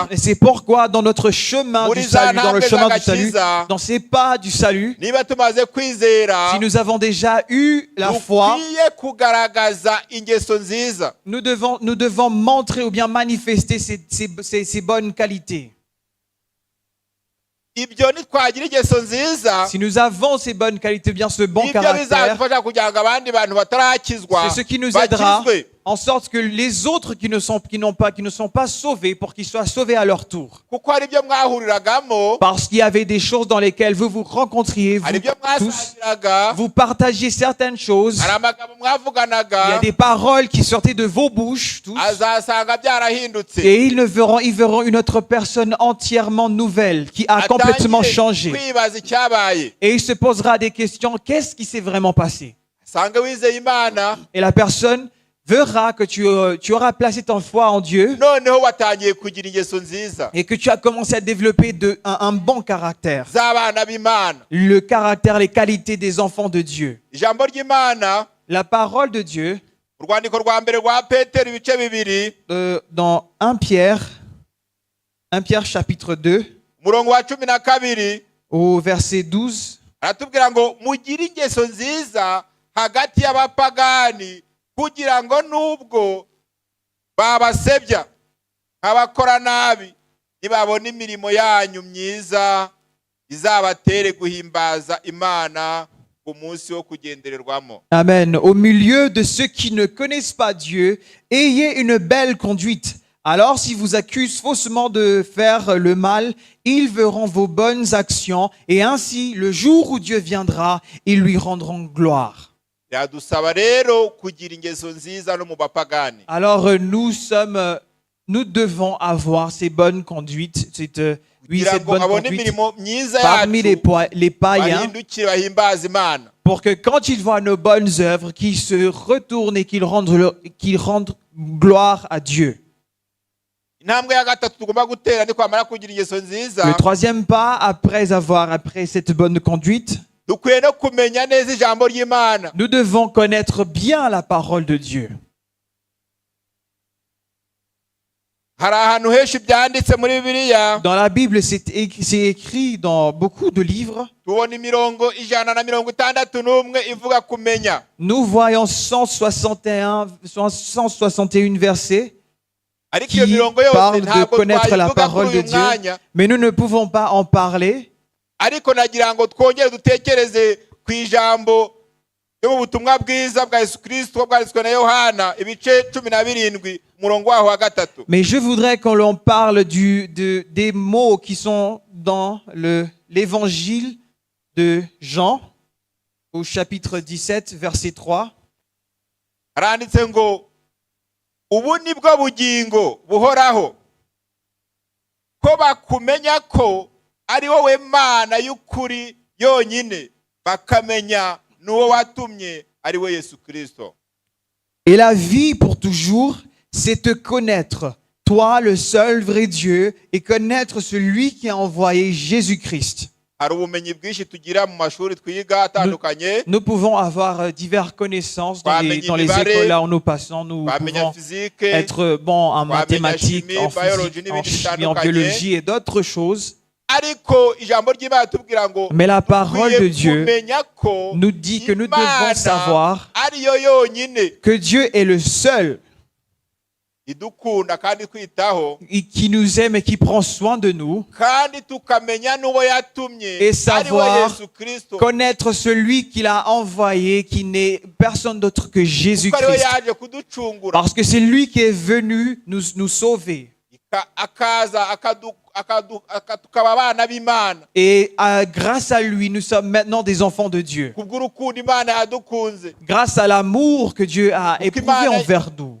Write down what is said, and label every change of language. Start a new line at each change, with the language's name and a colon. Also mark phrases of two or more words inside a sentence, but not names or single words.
French: Et c'est pourquoi dans notre chemin du salut, dans le chemin du salut, dans ces pas du salut,
Kinyarwanda: niba tumaze kwizera,
French: si nous avons déjà eu la foi,
Kinyarwanda: dukwiye kugaragaza ingeso nziza.
French: nous devons montrer ou bien manifester ces bonnes qualités.
Kinyarwanda: Ibyo nitwagira ingeso nziza,
French: Si nous avons ces bonnes qualités, bien ce bon
Kinyarwanda: nibyo
French: caractère,
Kinyarwanda: bizadufasha kugira ngo abandi bantu batarakizwa
French: c'est ce qui nous aidera
Kinyarwanda: bakizwe.
French: en sorte que les autres qui ne sont pas sauvés, pour qu'ils soient sauvés à leur tour.
Kinyarwanda: Kuko hari ibyo mwahuriragamo,
French: Parce qu'il y avait des choses dans lesquelles vous vous rencontriez, vous
Kinyarwanda: hari ibyo
French: tous,
Kinyarwanda: mwasangiraga,
French: vous partagiez certaines choses.
Kinyarwanda: hari amagambo
French: Il y a
Kinyarwanda: mwavuganaga,
French: des paroles qui sortaient de vos bouches, tous.
Kinyarwanda: azasanga byarahindutse,
French: Et ils verront une autre personne entièrement nouvelle, qui a complètement
Kinyarwanda: atangire
French: changé.
Kinyarwanda: kwibaza icyabaye,
French: Et il se posera des questions, qu'est-ce qui s'est vraiment passé?
Kinyarwanda: asange wizeye Imana,
French: Et la personne verra que tu auras placé ton foi en Dieu
Kinyarwanda: noneho watangiye kugira ingeso nziza
French: et que tu as commencé à développer un bon caractère.
Kinyarwanda: z'abana b'Imana.
French: Le caractère, les qualités des enfants de Dieu.
Kinyarwanda: Ijambo ry'Imana
French: La parole de Dieu
Kinyarwanda: urwandiko rwa mbere rwa Petero ibice bibiri
French: Dans 1 Pierre chapitre 2,
Kinyarwanda: umurongo wa 12
French: au verset 12,
Kinyarwanda: aratubwira ngo mugire ingeso nziza hagati y'abapagani kugira ngo nubwo babasebya nk'abakora nabi nibabona imirimo yanyu myiza izabatere guhimbaza Imana ku munsi wo kugendererwamo. Amen.
French: Au milieu de ceux qui ne connaissent pas Dieu, ayez une belle conduite. Alors, si vous accusent faussement de faire le mal, ils verront vos bonnes actions et ainsi, le jour où Dieu viendra, ils lui rendront gloire.
Kinyarwanda: Yadusaba rero kugira ingeso nziza no mu bapagani.
French: Alors, nous devons avoir ces bonnes conduites, cette bonne conduite parmi les païens,
Kinyarwanda: bahindukire bahimbaza Imana.
French: pour que quand ils voient nos bonnes œuvres, qu'ils se retournent et qu'ils rendent gloire à Dieu.
Kinyarwanda: Intambwe ya gatatu tugomba gutera ni kwamara kugira ingeso nziza.
French: Le troisième pas, après cette bonne conduite,
Kinyarwanda: Dukwiye no kumenya neza ijambo ry'Imana.
French: nous devons connaître bien la parole de Dieu.
Kinyarwanda: Hari ahantu henshi byanditse muri Bibiliya.
French: Dans la Bible, c'est écrit dans beaucoup de livres.
Kinyarwanda: Tubona imirongo 161 ivuga kumenya.
French: Nous voyons 161 versets
Kinyarwanda: Ariko iyo
French: qui
Kinyarwanda: mirongo yose
French: parlent de
Kinyarwanda: ntabwo
French: connaître la
Kinyarwanda: twayivuga
French: parole
Kinyarwanda: kuri
French: de
Kinyarwanda: uyu
French: Dieu,
Kinyarwanda: mwanya.
French: mais nous ne pouvons pas en parler.
Kinyarwanda: Ariko nagira ngo twongere dutekereze ku ijambo ryo mu butumwa bwiza bwa Yesu Kristo bwanditswe na Yohana ibice 17 umurongo waho wa gatatu.
French: Mais je voudrais que l'on parle des mots qui sont dans l'évangile de Jean, au chapitre 17, verset 3.
Kinyarwanda: Haranditse ngo ubu ni bwo bugingo buhoraho ko bakumenya ko ari wowe Mana y'ukuri yonyine bakamenya n'uwo watumye ari we Yesu Kristo.
French: Et la vie pour toujours, c'est te connaître, toi le seul vrai Dieu, et connaître celui qui a envoyé Jésus-Christ.
Kinyarwanda: Hari ubumenyi bwinshi tugira mu mashuri twiga atandukanye.
French: Nous pouvons avoir diverses connaissances dans les écoles là où nous passons. Nous pouvons être bons en mathématiques, en physique, en chimie, en biologie et d'autres choses.
Kinyarwanda: Ariko ijambo ry'Imana tubwira ngo
French: Mais la parole de Dieu
Kinyarwanda: kumenya ko
French: nous dit que nous devons savoir
Kinyarwanda: ariyo yonyine
French: que Dieu est le seul
Kinyarwanda: idukunda kandi kwitaho
French: qui nous aime et qui prend soin de nous,
Kinyarwanda: kandi tukamenya n'uwo yatumye
French: et
Kinyarwanda: ari we
French: savoir Yesu Kristo connaître celui qu'il a envoyé, qui n'est personne d'autre que
Kinyarwanda: kuko ariwe
French: Jésus-Christ.
Kinyarwanda: yaje kuducungura
French: Parce que c'est lui qui est venu nous sauver.
Kinyarwanda: akaza tukaba abana b'Imana
French: Et grâce à lui, nous sommes maintenant des enfants de Dieu.
Kinyarwanda: kubw'urukundo Imana yadukunze
French: Grâce à l'amour que Dieu a éprouvé envers nous.